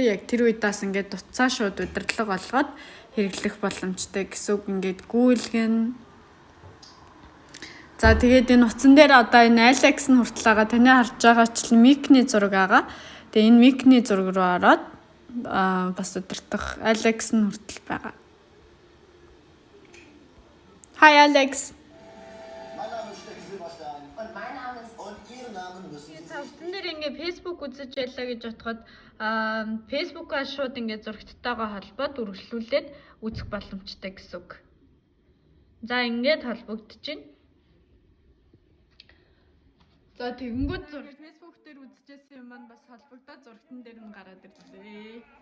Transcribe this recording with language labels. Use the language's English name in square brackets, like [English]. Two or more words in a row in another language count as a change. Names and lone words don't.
[Mongolian] Яг тэр үедээс ингээд утсаа шууд удирдлага олгоод хэрэглэх боломжтой гэсэн үг. Ингээд гүйлгэн. За тэгээд энэ утсан дээр одоо энэ Alex нь хүртэл байгаа. Таны харж байгаачлан Mic-ний зураг байгаа. Тэгээ энэ Mic-ний зураг руу ороод бас удирдах Alex нь хүртэл байгаа. Hi Alex. [German] Mein Name ist Steffen Silberstein. Und mein Name ist. Und Ihren Namen müssen Sie [Mongolian] Та [German] sich [Mongolian] утсан дээр ингээ Facebook үзэж байлаа гэж бодоход Facebook-аас шууд ингээ зурагттайгаа холбоод үргэлжлүүлээд үзэх боломжтой гэсэн үг. За ингээд холбогдож байна. За тэгэнгүүт зураг Facebook дээр үзчихсэн юм маань бас холбогдоод зурагтан дээр нь гараад ирлээ.